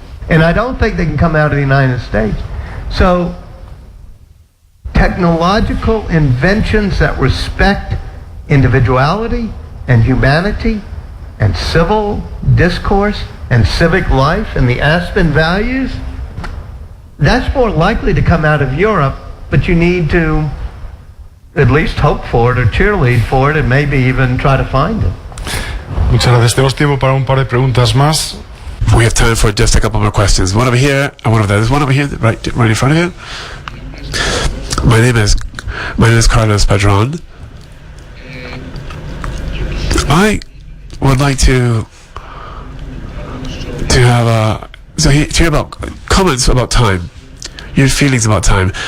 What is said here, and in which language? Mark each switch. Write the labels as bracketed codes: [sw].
[en] And I don't think they can come out of the United States. So, technological inventions that respect individuality and humanity and civil discourse and civic life and the Aspen values, that's more likely to come out of Europe, but you need to at least hope for it or cheerlead for it and maybe even try to find it. [es] Muchas gracias. Tenemos tiempo para un par de preguntas más. [en] We have time for just a couple more questions. One over here and one over there. There's one over here, right in front of you. My name is Carlos Padron. I would like to have to hear about comments about time, your feelings about time.